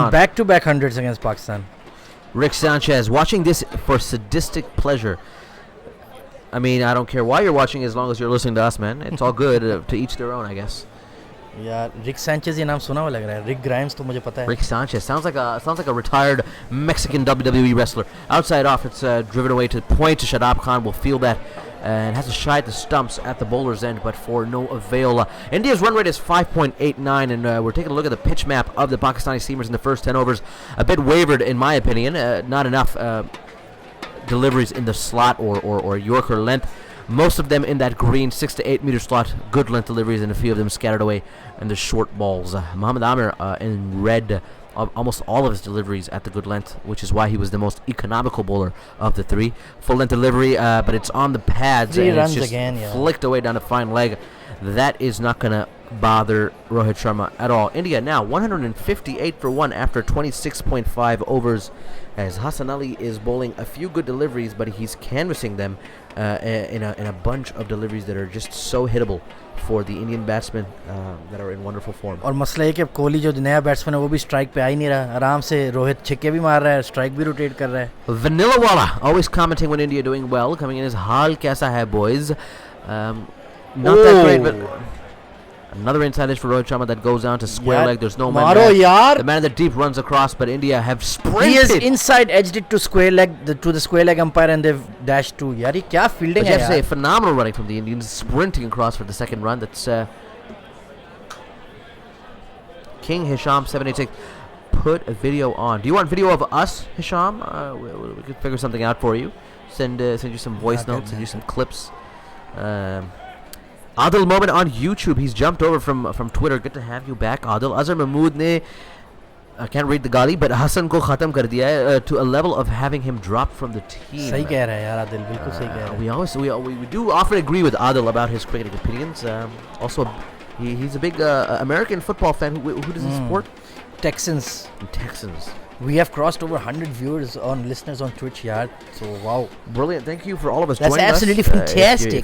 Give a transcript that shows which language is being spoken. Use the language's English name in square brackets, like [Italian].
[English] And back-to-back hundreds against Pakistan. Rick Sanchez watching this for sadistic pleasure. I mean, I don't care why you're watching as long as you're listening to us, man. It's all good to each their own, I guess. [Hindi] यार रिक Sanchez ये नाम सुना हुआ लग रहा है. रिक Grimes तो मुझे पता है. [English] Rick Sanchez sounds like a retired Mexican WWE wrestler. Outside off, it's driven away to point to Shadab Khan. Will feel that and has to shy at the stumps at the bowler's end, but for no avail. India's run rate is 5.89, and we're taking a look at the pitch map of the Pakistani seamers in the first 10 overs. A bit wavered, in my opinion. Not enough deliveries in the slot or Yorker length. Most of them in that green 6 to 8 meter slot. Good length deliveries, and a few of them scattered away in the short balls. Mohammad Amir in red. Almost all of his deliveries at the good length, which is why he was the most economical bowler of the 3. Full length delivery, but it's on the pads 3 and runs it's just again, yeah. flicked away down the fine leg. That is not going to bother Rohit Sharma at all. India now 158 for 1 after 26.5 overs, as Hassan Ali is bowling a few good deliveries, but he's canvassing them in a bunch of deliveries that are just so hittable for the Indian batsmen that are in wonderful form. [Hindi] और मसला ये कि अब कोहली जो नया batsman है वो भी स्ट्राइक पे आ ही नहीं रहा. आराम से रोहित छिक्के भी मार रहा है, स्ट्राइक भी रोटेट कर रहा है. [English] Vanilla Wala always commenting when India doing well, coming in as [Hindi] Hal Kaisa hai [English] boys. Not that great, but another inside edge for Rohit Sharma that goes down to square leg. There's no man [Hindi] मारो [English] there. [Hindi] यार. [English] The man in the deep runs across, but India have sprinted. He has inside edged it to square leg to the square leg umpire and they've dashed to. [Hindi] यार ये क्या fielding [English] But [Hindi] है [English] you have to say, [Hindi] यार. [English] phenomenal running from the Indians, sprinting across for the second run. That's King Hisham 786 put a video on. Do you want video of us, Hisham? We could figure something out for you. Send you some voice notes, send you some clips. Adil Moment on YouTube. He's jumped over from Twitter. Good to have you back, Adil. Azhar Mahmood ne, I can't read the gali, but Hassan [Hindi] ko khatam kar diya hai, [English] to a level of having him dropped from the team. [Hindi] सही कह रहा है यार आदिल, बिल्कुल सही कह रहा है. [English] We do often agree with Adil about his cricketing opinions. Also, he's a big American football fan. Who does he support? Texans. Texans. We have crossed over 100 viewers on listeners on Twitch, yaar. So wow, brilliant! Thank you for all of us That's joining us. absolutely fantastic.